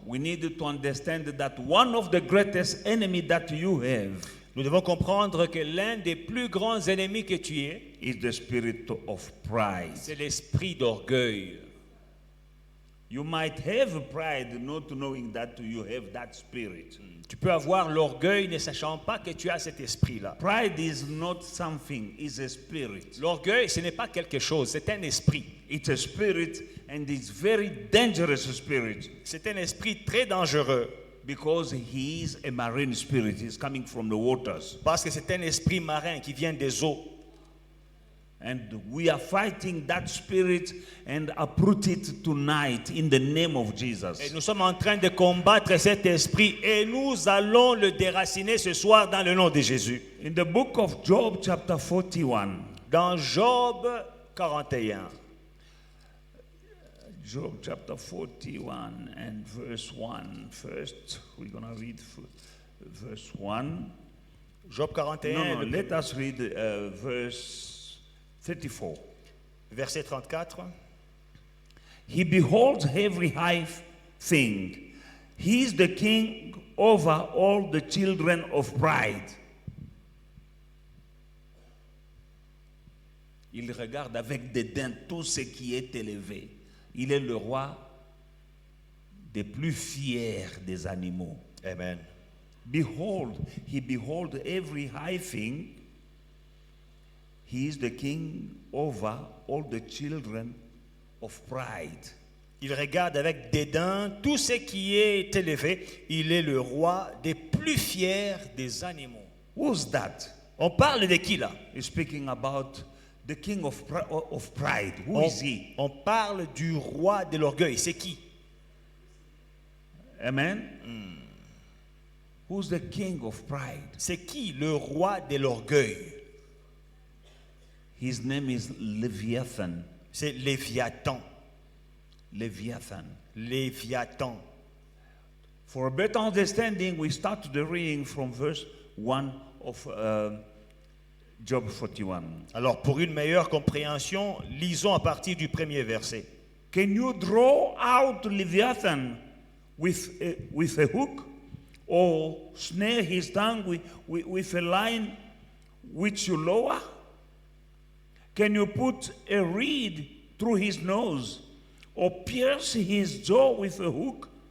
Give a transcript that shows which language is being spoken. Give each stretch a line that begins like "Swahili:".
English: we need to understand that one of the greatest enemy that you have
French: nous devons comprendre que l'un des plus grands ennemis que tu es,
English: is the spirit of pride.
French: c'est l'esprit d'orgueil.
English: You might have pride not knowing that you have that spirit.
French: Tu peux avoir l'orgueil ne sachant pas que tu as cet esprit-là.
English: Pride is not something, it's a spirit.
French: L'orgueil, ce n'est pas quelque chose, c'est un esprit.
English: It's a spirit and it's very dangerous spirit
French: C'est un esprit très dangereux
English: because he is a marine spirit. He's coming from the waters.
French: parce que c'est un esprit marin qui vient des eaux.
English: And we are fighting that spirit and uproot it tonight in the name of Jesus.
French: Et nous sommes en train de combattre cet esprit et nous allons le déraciner ce soir dans le nom de Jésus.
English: In the book of Job chapter 41,
French: Dans Job 41,
English: Job chapter 41 and verse 1 first. We're going to read verse 1.
French: Job 41, le
English: Let us read verse 34.
French: verset 34.
English: He beholds every high thing. He is the king over all the children of pride.
French: Il regarde avec dédain tout ce qui est élevé. Il est le roi des plus fiers des animaux.
English: Amen. Behold, he behold every high thing. He is the king over all the children of pride.
French: Il regarde avec dédain tout ce qui est élevé. Il est le roi des plus fiers des animaux.
English: Who's that?
French: On parle de qui là?
English: He's speaking about the king of pride. Who is he?
French: On parle du roi de l'orgueil. C'est qui?
English: Amen? Who's the king of pride?
French: C'est qui le roi de l'orgueil?
English: His name is Leviathan.
French: C'est Léviathan.
English: Leviathan.
French: Léviathan.
English: For a better understanding, we start the reading from verse 1 of Job 41.
French: Alors, pour une meilleure compréhension, lisons à partir du premier verset.
English: Can you draw out Leviathan with a hook, or snare his tongue with a line which you lower? Can you put a reed through his nose, or pierce his jaw with a hook?